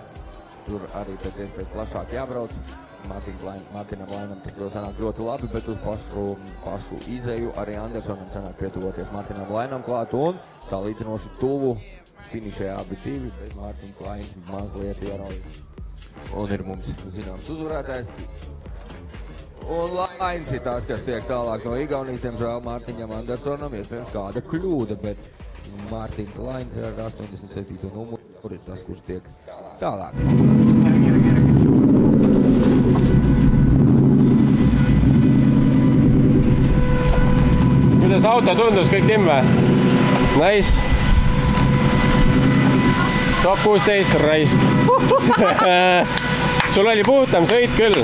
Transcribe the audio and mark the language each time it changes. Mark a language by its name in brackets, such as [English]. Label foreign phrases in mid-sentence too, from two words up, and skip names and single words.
[Latvian] Tur arī pēc iespējas plašāk jābrauc. Mārtiņam Lainam tas sanāk ļoti labi, bet uz pašu izeju arī Andersonam sanāk pietuvoties Mārtiņam Lainam klāt un salīdzinoši tuvu finišē abi divi, bet Mārtiņš Lains mazliet ierauj. Un ir mums zināms uzvarētājs. Un Lains ir tās, kas tiek tālāk no Igaunijas, diemžēl Mārtiņam Andersonam iespējams kāda kļūda, bet Mārtiņš Lains ar 87. numuru ir tas, kurš tiek tālāk. [Estonian] Kuidas auto tundus, kõik timm või? Nice. Top 16 raisk. Sul oli puutam sõit küll.